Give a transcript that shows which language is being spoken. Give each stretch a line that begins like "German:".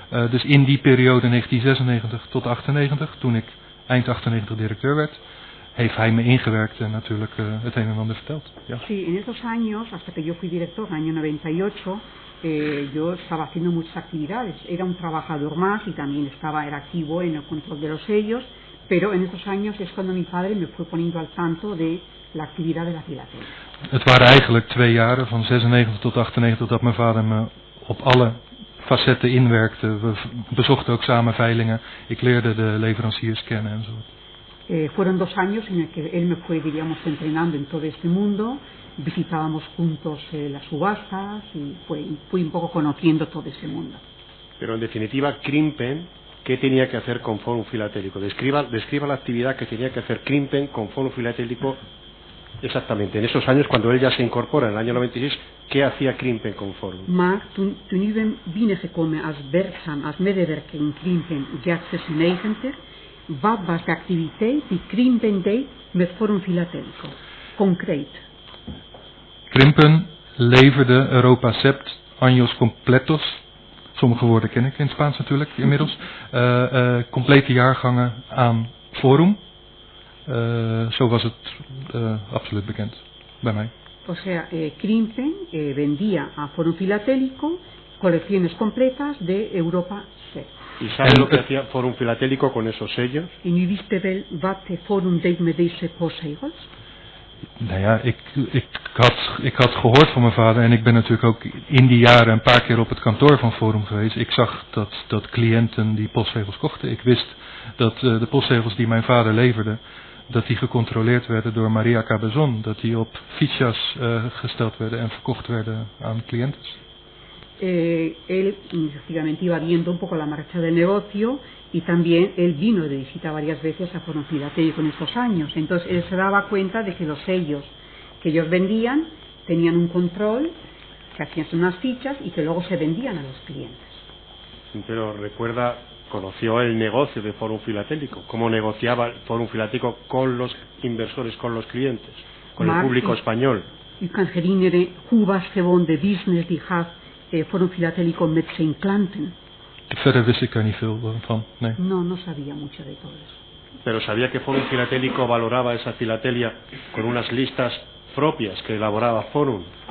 Dutch: Dus in die periode 1996 tot 98, toen ik eind 98 directeur werd, heeft hij me ingewerkt en natuurlijk het een en ander verteld. Ja.
Spanish: Sí, en esos años, hasta que yo fui director, en el año 98, yo estaba haciendo muchas actividades. Era un trabajador más y también era activo en el control de los sellos, pero en estos años es cuando mi padre me fue poniendo al tanto de la actividad de la filatelia.
Dutch: Het waren eigenlijk 2 jaren, van 96 tot 98, dat mijn vader me op alle facetten inwerkte. We bezochten ook samen veilingen. Ik leerde de leveranciers kennen en zo.
Spanish: Fueron 2 años en el que él me fue, diríamos, entrenando en todo este mundo. Visitábamos juntos las subastas y fui un poco conociendo todo ese mundo. Pero en definitiva, Krimpen, ¿qué tenía que hacer con Forum Filatélico? Describa la actividad que tenía que hacer Krimpen con Forum Filatélico exactamente. En esos años, cuando él ya se incorpora en el año 96, ¿qué hacía Krimpen con Forum?
Dutch: Maar toen u binnen gekomen als werkzaam, als medewerker in Krimpen, jaar 96, wat was de activiteit die Krimpen deed met Forum Filatélico? Concreet. Krimpen leverde Europa Sept
Spanish: años completos
Dutch: Sommige woorden ken ik in het Spaans natuurlijk inmiddels. Complete jaargangen aan Forum. Zo was het absoluut bekend bij mij.
Spanish: O sea, Krimpen vendía a Forum Filatélico colecciones completas de Europa C. ¿Y sabe lo que hacía Forum Filatélico con esos sellos?
Dutch: En u wist wel wat Forum deed met deze postzegels? Nou ja, ik had gehoord van mijn vader en ik ben natuurlijk ook in die jaren een paar keer op het kantoor van Forum geweest. Ik zag dat cliënten die postzegels kochten. Ik wist dat de postzegels die mijn vader leverde, dat die gecontroleerd werden door Maria Cabezón. Dat die op fichas gesteld werden en verkocht werden aan cliënten.
Spanish: Él efectivamente iba viendo un poco la marcha del negocio y también él vino de visita varias veces a Forum Filatélico en estos años. Entonces él se daba cuenta de que los sellos que ellos vendían tenían un control, que hacían unas fichas y que luego se vendían a los clientes. Pero recuerda, conoció el negocio de Forum Filatélico, cómo negociaba el Forum Filatélico con los inversores, con los clientes, con el público español.
Dutch: U kan herinneren, hoe was gewoon de business die had Forum Filatélico met zijn klanten? Verder wist ik daar niet veel van, nee.
Spanish: No sabía mucho de todo eso. Pero sabía que Forum Filatélico valoraba esa filatelia con unas listas propias que elaboraba Forum.